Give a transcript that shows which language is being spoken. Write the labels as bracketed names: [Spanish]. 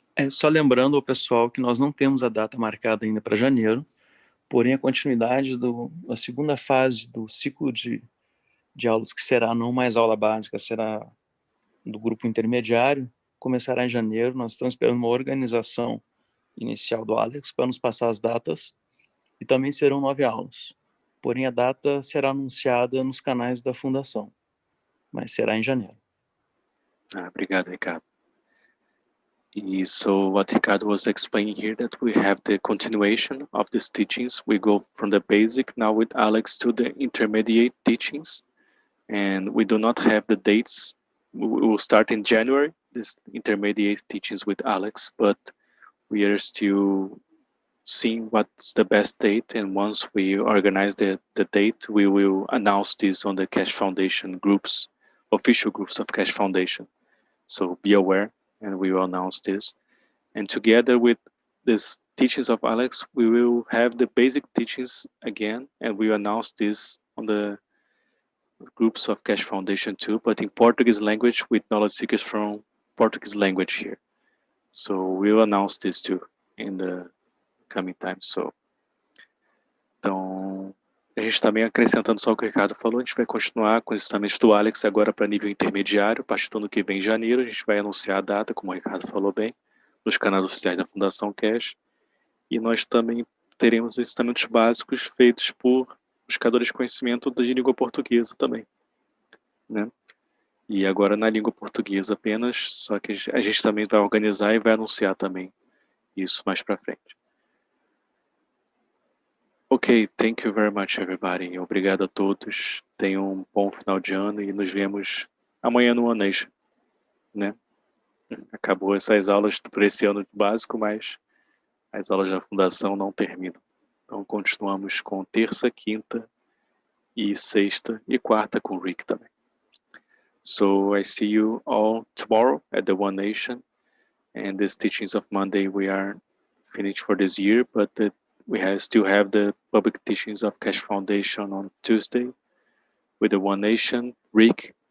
[Portuguese] Só lembrando ao pessoal que nós não temos a data marcada ainda para janeiro, porém a continuidade da segunda fase do ciclo de aulas, que será não mais aula básica, será do grupo intermediário, começará em janeiro. Nós estamos esperando uma organização inicial do Alex para nos passar as datas, e também serão 9 aulas. Porém, a data será anunciada nos canais da Fundação, mas será em janeiro. Obrigado, Ricardo. [English] So what Ricardo was explaining here, that we have the continuation of these teachings. We go from the basic now with Alex to the intermediate teachings, and we do not have the dates. We will start in January, this intermediate teachings with Alex, but we are still seeing what's the best date, and once we organize the date, we will announce this on the Keshe Foundation groups, official groups of Keshe Foundation. So be aware, and we will announce this. And together with these teachings of Alex, we will have the basic teachings again, and we will announce this on the groups of Keshe Foundation too, but in Portuguese language with knowledge seekers from Portuguese language here. So we'll announce this too in the coming time. [Portuguese] Então, a gente também acrescentando só o que o Ricardo falou, a gente vai continuar com os ensinamentos do Alex agora para nível intermediário. A partir do ano que vem, em janeiro, a gente vai anunciar a data, como o Ricardo falou bem, nos canais oficiais da Fundação Keshe. E nós também teremos os ensinamentos básicos feitos por buscadores de conhecimento de língua portuguesa também, né? E agora na língua portuguesa apenas, só que a gente também vai organizar e vai anunciar também isso mais para frente. [English] Ok, thank you very much everybody. [Portuguese] Obrigado a todos. Tenham um bom final de ano e nos vemos amanhã no One Nation, né? Acabou essas aulas por esse ano básico, mas as aulas da Fundação não terminam. Então continuamos com terça, quinta e sexta e quarta com o Rick também. [English] So I see you all tomorrow at the One Nation, and these teachings of Monday we are finished for this year, but we still have the public teachings of Keshe Foundation on Tuesday with the One Nation. Rick,